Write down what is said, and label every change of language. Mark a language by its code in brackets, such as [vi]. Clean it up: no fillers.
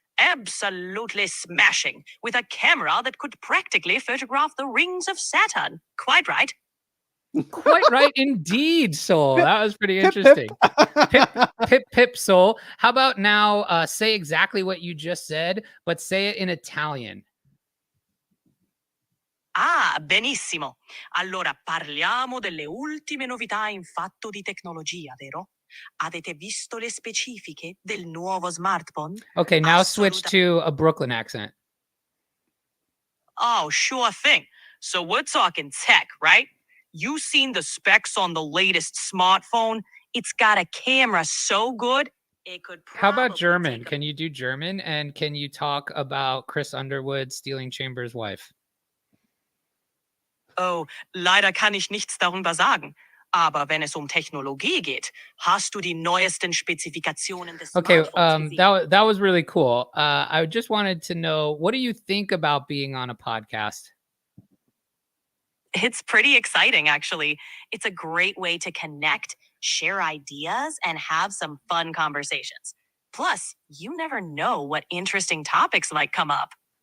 [en] Absolutely smashing, with a camera that could practically photograph the rings of Saturn. Quite right. Quite right indeed, Soul. That was pretty interesting. Pip, Soul. How about now say exactly what you just said, but say it in Italian. [it] Ah, benissimo. Allora parliamo delle ultime novità in fatto di tecnologia, vero? Avete visto le specifiche del nuovo smartphone? [en] Okay, now switch to a Brooklyn accent. Oh, sure thing. So we're talking tech, right? You seen the specs on the latest smartphone? It's got a camera so good, it could How about German? Can you do German? And can you talk about Chris Underwood stealing Chambers' wife? [de] Oh, leider kann ich nichts darüber sagen. Aber wenn es Technologie geht, hast du die neuesten Spezifikationen des Smartphones gesehen? [en] That was really cool. I just wanted to know, what do you think about being on a podcast? It's pretty exciting, actually. It's a great way to connect, share ideas, and have some fun conversations. Plus, you never know what interesting topics might come up.